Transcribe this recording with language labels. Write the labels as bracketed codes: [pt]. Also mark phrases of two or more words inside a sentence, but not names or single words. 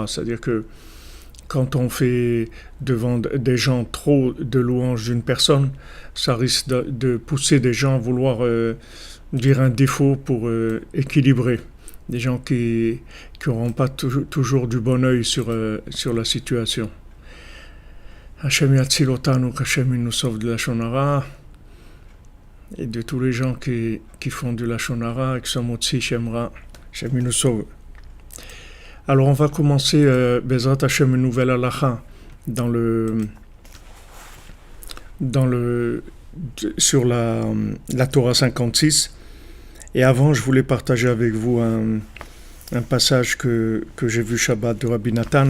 [fr] C'est-à-dire que quand on fait devant des gens trop de louanges d'une personne, ça risque de pousser des gens à vouloir dire un défaut pour équilibrer. Des gens qui n'auront pas toujours du bon œil sur la situation. [he] השם יציל אותנו, [fr] qu'Hashem nous sauve de [he] לשון הרע [fr] et de tous les gens qui font du [he] לשון הרע [fr] et qui sont [he] מוציא שם רע. [fr] Hashem nous sauve. Alors on va commencer [he] בעזרת השם [fr] une nouvelle halacha sur la Torah 56. Et avant, je voulais partager avec vous un passage que j'ai vu Shabbat de Rabbi Nathan.